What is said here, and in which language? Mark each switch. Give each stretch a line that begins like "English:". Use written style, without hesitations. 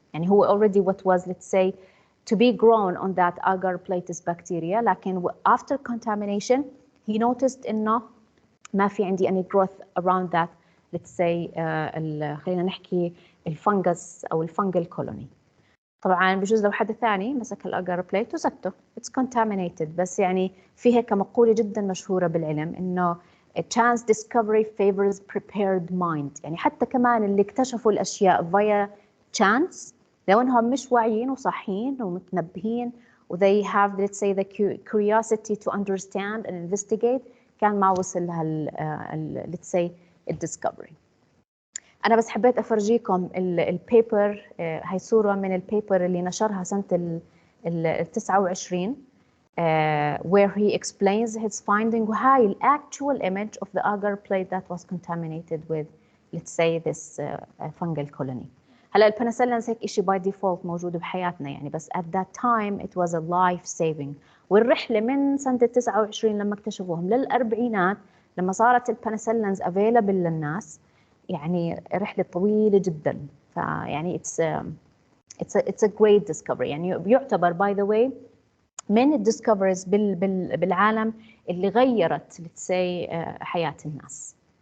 Arabic: يعني هو
English: already what was let's say to be grown on that agar plate is bacteria لكن after contamination he noticed
Arabic: انه ما في عندي
English: any growth around that let's say
Arabic: خلينا نحكي الفنجس او الفنجل
English: colony.
Arabic: طبعا بجوز لو حد ثاني مسك الاجر بليت وسكته
English: it's contaminated
Arabic: بس يعني في هيك مقولة جدا مشهورة بالعلم انه
English: a chance discovery favors prepared mind.
Arabic: يعني حتى كمان اللي اكتشفوا الاشياء via chance لو انهم مش واعيين وصحيين ومتنبهين و
English: they have let's say the curiosity to understand and investigate
Arabic: كان ما وصل لها let's say الديسكفري. أنا بس حبيت أفرجيكم البيبر. هاي صورة من البيبر اللي نشرها سنة ال 29
English: where he explains his finding وهاي ال actual image of the agar plate that was contaminated with let's say this fungal colony.
Arabic: هلا البنسلينز هيك إشي
English: by default
Arabic: موجود بحياتنا يعني بس
English: at that time it was a life saving.
Arabic: والرحلة من سنة 29 لما اكتشفوهم للأربعينات لما صارت البنسلينز available للناس يعني رحلة طويلة جدا.
English: فيعني it's a great discovery.
Arabic: يعني بيعتبر
English: by the way
Arabic: من الديسكفريز بالعالم اللي غيرت let's say حياة الناس.